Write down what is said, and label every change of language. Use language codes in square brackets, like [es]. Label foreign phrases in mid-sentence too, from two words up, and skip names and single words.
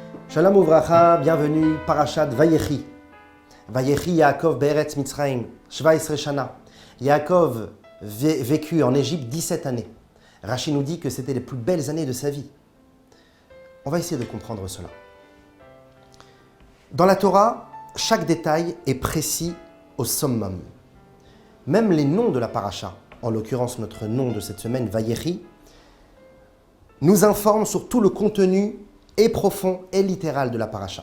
[he] שלום וברכה, bienvenue, פרשת ויחי. ויחי יעקב בארץ מצרים, 17 שנה. [fr] Yaakov vécut en Égypte 17 années. Rashi nous dit que c'était les plus belles années de sa vie. On va essayer de comprendre cela. Dans la Torah, chaque détail est précis au summum. Même les noms de la paracha, en l'occurrence notre nom de cette semaine, Vayechi, nous informent sur tout le contenu et profond et littéral de la paracha.